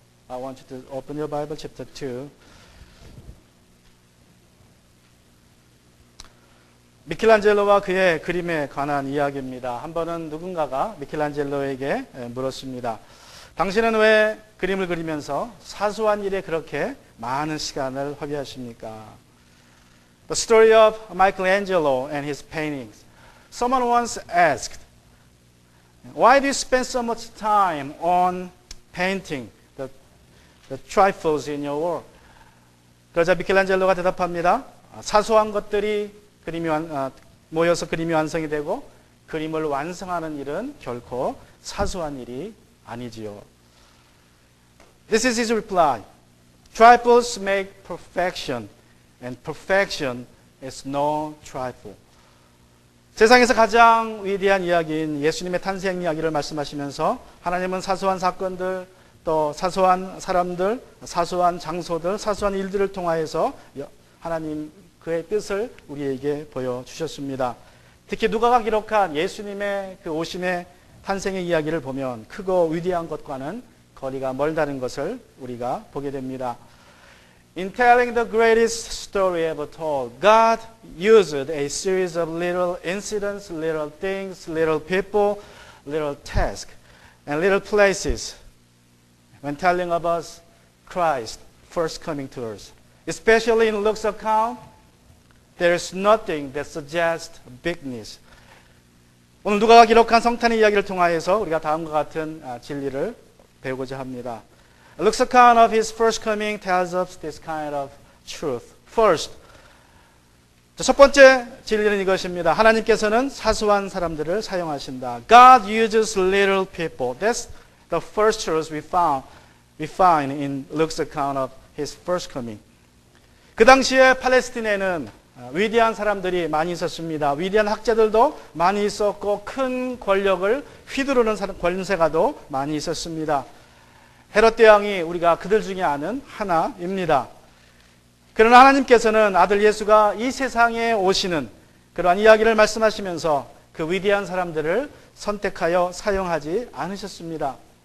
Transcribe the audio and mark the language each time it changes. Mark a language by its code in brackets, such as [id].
[en] I want you to open your Bible, chapter 2. [ko] 미켈란젤로와 그의 그림에 관한 이야기입니다. 한 번은 누군가가 미켈란젤로에게 물었습니다. 당신은 왜 그림을 그리면서 사소한 일에 그렇게 많은 시간을 허비하십니까? [en] The story of Michelangelo and his paintings. Someone once asked, why do you spend so much time on painting the trifles in your work? [ko] 그러자 미켈란젤로가 대답합니다. 사소한 것들이 모여서 그림이 완성이 되고 그림을 완성하는 일은 결코 사소한 일이 아니지요. [en] This is his reply. Trifles make perfection, and perfection is no trifle. [ko] 세상에서 가장 위대한 이야기인 예수님의 탄생 이야기를 말씀하시면서 하나님은 사소한 사건들, 또 사소한 사람들, 사소한 장소들, 사소한 일들을 통하여서 하나님 그의 뜻을 우리에게 보여주셨습니다. 특히 누가가 기록한 예수님의 그 오심의 탄생의 이야기를 보면 크고 위대한 것과는 거리가 멀다는 것을 우리가 보게 됩니다. [en] In telling the greatest story ever told, God used a series of little incidents, little things, little people, little tasks, and little places when telling about Christ first coming to earth. Especially in Luke's account, there is nothing that suggests bigness. [ko] 오늘 누가가 기록한 성탄의 이야기를 통하여서 우리가 다음과 같은 진리를 배우고자 합니다. [en] Luke's account of his first coming tells us this kind of truth. First, [ko] 첫 번째 진리는 이것입니다. 하나님께서는 사소한 사람들을 사용하신다. [en] God uses little people. That's the first truth we find in Luke's account of his first coming. [ko] 그 당시에 팔레스틴에는 위대한 사람들이 많이 있었습니다. 위대한 학자들도 많이 있었고 큰 권력을 휘두르는 권세가도 많이 있었습니다. 헤롯 대왕이 우리가 그들 중에 아는 하나입니다. 그러나 하나님께서는 아들 예수가 이 세상에 오시는 그러한 이야기를 말씀하시면서 그 위대한 사람들을 선택하여 사용하지 않으셨습니다.